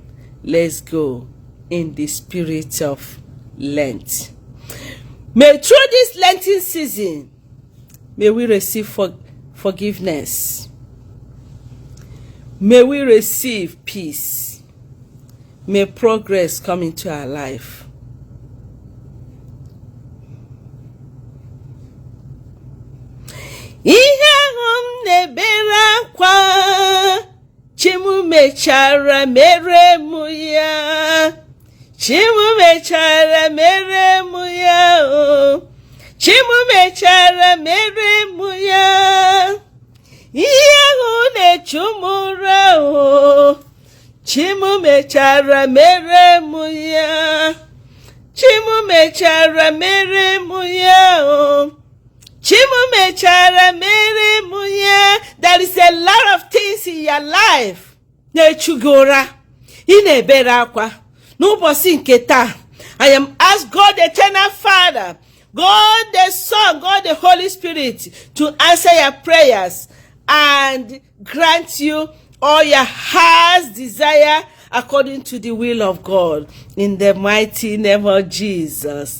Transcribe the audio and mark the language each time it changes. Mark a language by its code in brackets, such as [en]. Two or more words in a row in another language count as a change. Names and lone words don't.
[en] Let's go in the spirit of Lent. May through this Lenten season, May we receive forgiveness. May we receive peace. May progress come into our life. [ig] Ihe ahụ na-ebere akwa, Chimu mechara mere mụ ya. Chimu mechara mere mụ ya, oh. Chimu mechara mere mụ ya. Ihe ahụ na-echu m ụra, oh. Chimu mechara mere mụ ya. Chimu mechara mere mụ ya, oh. Chimu mechara mere mụ ya. [en] There is a lot of things in your life [ig] na-echu gị ụra, ị na-ebere akwa. N'ụbọchị nke taa, [en] I am asked God the Eternal Father, God the Son, God the Holy Spirit to answer your prayers and grant you all your heart's desire according to the will of God. In the mighty name of Jesus.